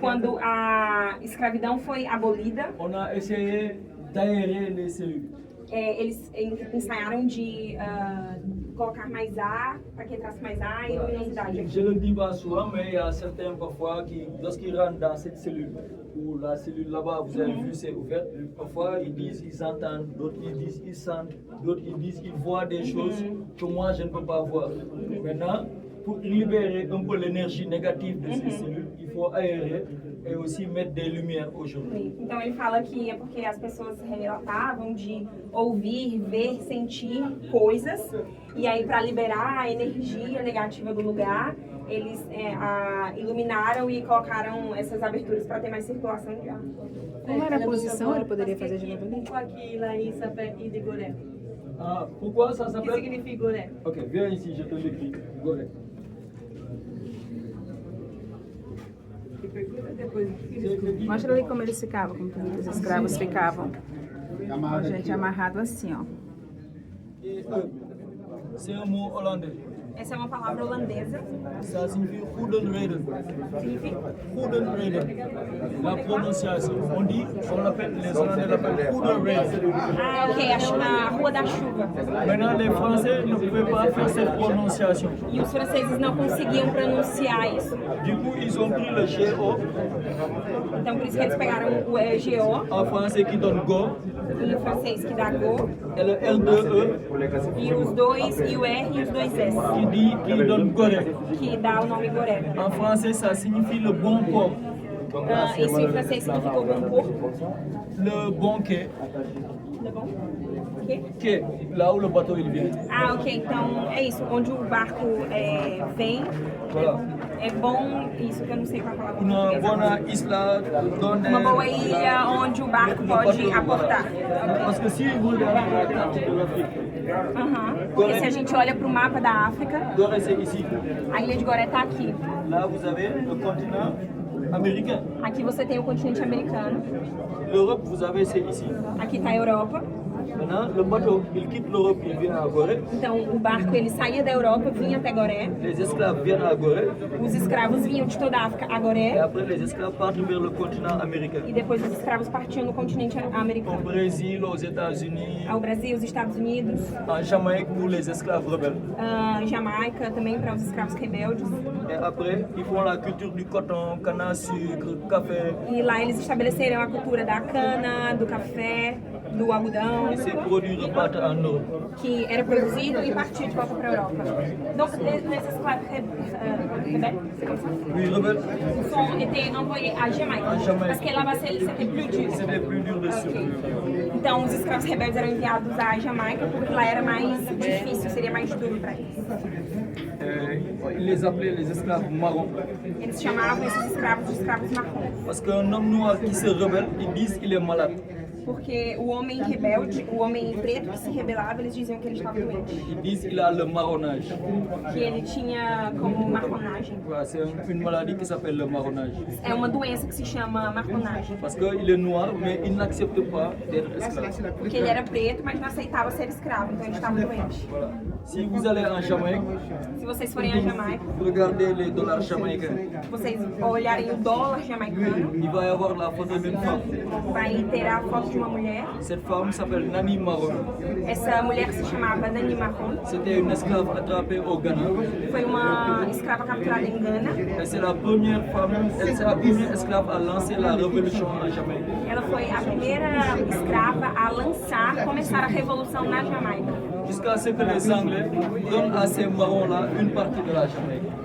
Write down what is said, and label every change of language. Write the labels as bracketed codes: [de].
[pt] Quando a escravidão foi abolida, [fr] on a essayé d'aérer les cellules. [pt] eles ensaiaram de colocar mais ar, para que entrasse mais ar e luminosidade aqui. [fr] Je le dis pas souvent, mais il y a certains parfois qui, lorsqu'ils rentrent dans cette cellule, ou la cellule là-bas, vous avez vu, c'est ouvert, parfois ils disent, ils entendent, d'autres ils disent, ils sentent, d'autres ils disent, ils voient des choses que moi je ne peux pas voir. Maintenant, pour libérer un peu l'énergie négative de ces cellules, il faut aérer et aussi mettre des lumières aujourd'hui. [pt] Então ele fala que é porque as pessoas relatavam de ouvir, ver, sentir coisas e aí para liberar a energia negativa do lugar eles iluminaram e colocaram essas aberturas para ter mais circulação de ar. Como era a posição? Ele poderia fazer de novo ali? [fr] Pourquoi qu'il a dit ça s'appelle Île de Gorée? Ah, pourquoi ça Qu'est-ce qui s'appelle? signifie Gorée? Ok, viens ici, je te l'écris. Gorée. [pt] Mostra ali como eles ficavam, como os escravos ficavam. A gente amarrado assim, ó. [fr] Et c'est un mot hollandais. [pt] Essa é uma palavra holandesa. [fr] Ça signifie Goedenreden. [pt] Significa [fr] Goedenreden. La prononciation. On l'appelle, les Hollandais l'appellent Goedenreden. [pt] ah, ok, a Rua da Chuva. [fr] Maintenant, les Français ne pouvaient pas faire cette prononciation. [pt] E os franceses não conseguiam pronunciar isso. [fr] Du coup, ils ont pris le GO [pt] Então por isso que eles pegaram o GO [fr] en français qui donne go [pt] em francês que dá go [fr] et le R2E [pt] e os dois e o R e os dois S [fr] qui donne Gorée. [pt] que dá o nome Goré. [fr] En français, ça signifie le bon port. [pt] Isso em francês significa o bom porto. [fr] Le bon quai, [pt] Tá bom? Quê? [fr] quai, là où le bateau il vient. [pt] Ah, ok. Então é isso. Onde o barco vem. [fr] Voilà. [pt] É bom. Isso que eu não sei qual é a palavra. em Uma português. [es] boa isla donde [pt] Uma boa ilha onde o barco pode aportar. [fr] Parce que si vous regardez la carte de l'Afrique, [pt] Aham. Porque se a gente olha para o mapa da África, [fr] Gorée c'est ici. [pt] a ilha de Gorée está aqui. [fr] Là vous avez le continent américain. [pt] Aqui você tem o continente americano. [fr] L'Europe vous avez c'est ici. [pt] Aqui está a Europa. [fr] Maintenant le bateau il quitte l'Europe, il vient à Gorée. [pt] Então o barco ele saía da Europa, vinha até Gorée. [fr] Les esclaves viennent à Gorée [pt] Os escravos vinham de toda a África a [fr] et [pt] Gorée. [fr] après les esclaves partent vers le continent américain. [pt] E depois os escravos partiam no continente [fr] Au [pt] americano. [fr] Brésil, aux États-Unis, [pt] Ao Brasil, os Estados Unidos, [fr] en Jamaïque pour les esclaves rebelles. [pt] Jamaica também para os escravos rebeldes. [fr] Et après, ils font la culture du coton, canne à sucre, café. [pt] E lá eles estabeleceram a cultura da cana, do café, do algodão, [fr] Et ces produits repartent en Europe. [pt] que era produzido e partia de volta para a Europa. [fr] Donc, les esclaves rebelles, c'est comme ça, Oui, rebelles, sont été envoyés à Jamaïque. À Jamaïque. Parce que là-bas, c'était plus dur. c'était plus dur de survivre. [pt] Então, os escravos rebeldes eram enviados à Jamaica porque lá era mais difícil, seria mais duro para eles. [fr] Ils les appelaient les esclaves marrons. [pt] Eles chamavam esses escravos de escravos marrons. [fr] Parce qu'un homme noir qui se rebelle, ils disent qu'il est malade. [pt] Porque o homem rebelde, o homem preto que se rebelava, eles diziam que ele estava doente. [fr] Ils disent qu'il a le marronnage. [pt] Que ele tinha como marronagem. [fr] Voilà, c'est une maladie qui s'appelle le marronnage. [pt] É uma doença que se chama marronagem. [fr] Parce qu'il est noir, mais il n'accepte pas d'être esclave. [pt] Porque ele era preto, mas não aceitava ser escravo, então ele estava doente. [fr] Voilà. Si vous allez en Jamaïque, [pt] Se vocês forem à Jamaica, [fr] regardez les dollars jamaïcains. [pt] vocês olharem o dólar jamaicano, [fr] Il va y avoir la photo d'une femme. [pt] vai ter a foto de uma mulher. [fr] Cette femme s'appelle Nani Marron. [pt] Essa mulher se chamava Nani Marron. [fr] C'était une esclave attrapée au Ghana. [pt] Foi uma escrava capturada em Gana. [fr] Et c'est la première femme, elle c'est la première esclave à lancer la révolution en Jamaïque. [pt] Ela foi a primeira escrava a começar a revolução na Jamaica. [fr] Jusqu'à ce que les Anglais donnent à ces marrons-là une partie de la Jamaïque.